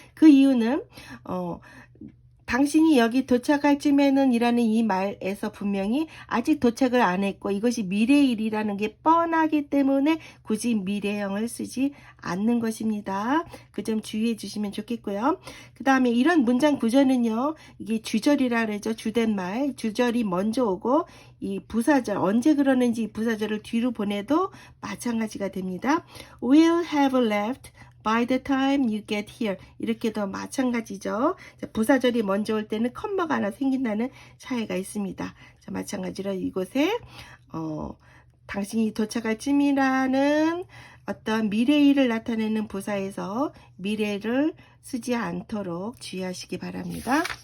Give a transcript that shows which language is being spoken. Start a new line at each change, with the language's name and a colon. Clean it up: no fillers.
Korean: 그 이유는 당신이 여기 도착할 쯤에는 이라는 이 말에서 분명히 아직 도착을 안 했고 이것이 미래일이라는 게 뻔하기 때문에 굳이 미래형을 쓰지 않는 것입니다. 그 점 주의해 주시면 좋겠고요. 그 다음에 이런 문장 구조는요. 이게 주절이라 그러죠. 주된 말. 주절이 먼저 오고 이 부사절 언제 그러는지 이 부사절을 뒤로 보내도 마찬가지가 됩니다.
English: We'll have left by the time you get here
Korean: 이렇게도 마찬가지죠. 자, 부사절이 먼저 올 때는 컴마가 하나 생긴다는 차이가 있습니다. 자, 마찬가지로 이곳에 당신이 도착할 쯤이라는 어떤 미래일을 나타내는 부사에서 미래를 쓰지 않도록 주의하시기 바랍니다.